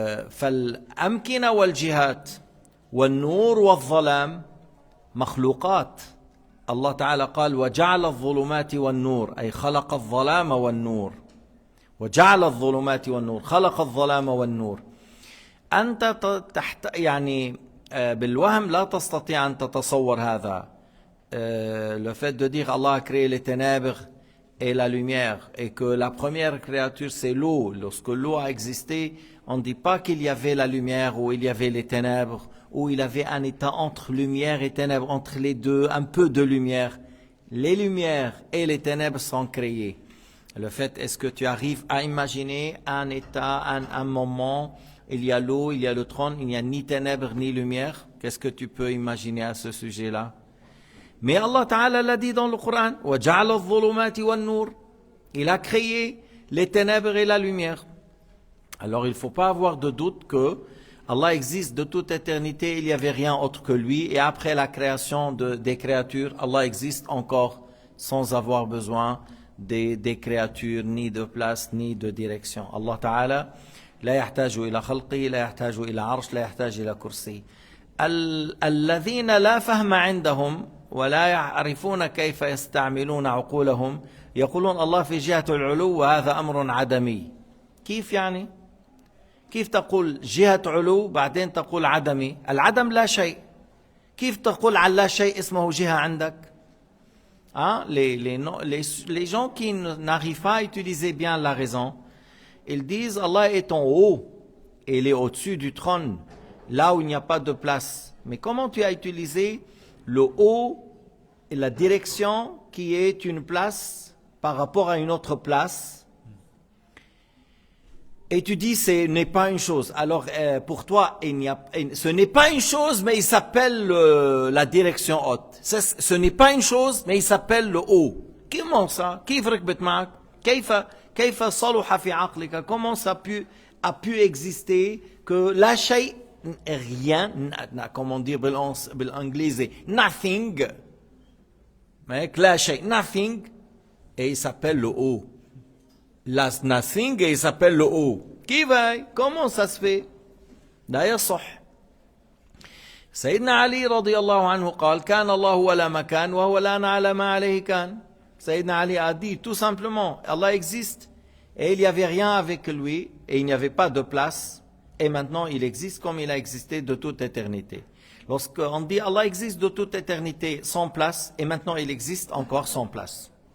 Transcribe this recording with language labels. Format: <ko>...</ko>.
<ar>فالأمكنة والجهات والنور والظلام مخلوقات الله تعالى قال وجعل الظلمات والنور أي خلق الظلام والنور وجعل الظلمات والنور خلق الظلام والنور. أنت يعني بالوهم لا تستطيع أن تتصور هذا.</ar> <fr>le fait de dire Allah a créé les ténèbres et la lumière, et que la première créature c'est l'eau. Lorsque l'eau a existé, on ne dit pas qu'il y avait la lumière ou il y avait les ténèbres, ou il y avait un état entre lumière et ténèbres, entre les deux, un peu de lumière. Les lumières et les ténèbres sont créées. Le fait, est-ce que tu arrives à imaginer un état, un moment, il y a l'eau, il y a le trône, il n'y a ni ténèbres ni lumière? Qu'est-ce que tu peux imaginer à ce sujet-là? Mais Allah Ta'ala l'a dit dans le Coran,</fr> <ar>وَجَعَلَ الظُّلُمَاتِ وَالنُّورِ.</ar> <fr>Il a créé les ténèbres et la lumière. Alors il ne faut pas avoir de doute que Allah existe de toute éternité, il n'y avait rien autre que lui, et après la création des créatures, Allah existe encore sans avoir besoin des créatures, ni de place, ni de direction.</fr> <ar>Allah Ta'ala, لا يحتاج إلى خلقه لا يحتاج إلى عرش لا يحتاج إلى كرسي. الذين لا فهم عندهم ولا يعرفون كيف يستعملون عقولهم يقولون الله في جهة العلو وهذا أمر عدمي. كيف يعني؟ كيف تقول جهة علو بعدين تقول عدمي؟ العدم لا شيء. كيف تقول على لا شيء اسمه جهة عندك؟</ar> <fr>Les gens qui n'arrivent pas à utiliser bien la raison, ils disent Allah est en haut, et il est au-dessus du trône, là où il n'y a pas de place. Mais comment tu as utilisé le haut et la direction qui est une place par rapport à une autre place? Et tu dis ce n'est pas une chose. Alors pour toi, ce n'est pas une chose, mais il s'appelle la direction haute. Ce n'est pas une chose, mais il s'appelle le haut. Comment ça? Comment ça a pu exister que la shay, rien, comment dire en anglais, nothing, mais la shay, nothing, et il s'appelle le haut. Last nothing et il s'appelle le haut. Qui va? Comment ça se fait? D'ailleurs, صح.</fr> <ar>سيدنا علي رضي الله عنه قال كان الله ولا مكان وهو الآن على ما عليه كان.</ar> <fr>Sayyidina Ali a dit tout simplement, Allah existe et il n'y avait rien avec lui et il n'y avait pas de place et maintenant il existe comme il a existé de toute éternité. Lorsqu'on dit Allah existe de toute éternité sans place et maintenant il existe encore sans place.</fr>